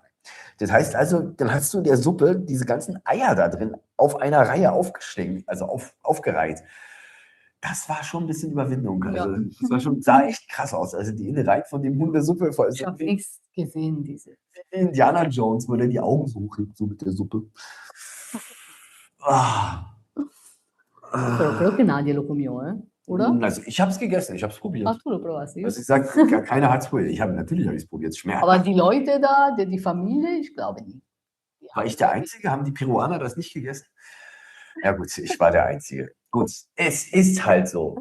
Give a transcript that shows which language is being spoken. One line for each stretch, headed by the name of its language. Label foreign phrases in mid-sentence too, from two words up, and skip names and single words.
German: Das heißt also, dann hast du in der Suppe diese ganzen Eier da drin auf einer Reihe aufgestellt, also aufgereiht. Das war schon ein bisschen Überwindung. Also, Ja. das war sah echt krass aus. Also die Innereien von dem Huhn der Suppe, Ich habe nichts gesehen, diese. wie Indiana Jones, wo der die Augen so hochhebt, so mit der Suppe. Ah.
Spanish: Però creo che Nadia lo comió,
German: oder? Also ich habe es gegessen, ich habe es probiert.
Spanish: Ah, tu lo provaste?
German: Also ich sage, keiner hat es probiert. Natürlich habe ich es probiert. Es schmeckt. Aber die Leute da, die Familie, ich glaube nicht. War ich der Einzige? Haben die Peruaner das nicht gegessen? Ja gut, ich war der Einzige. Gut, es ist halt so.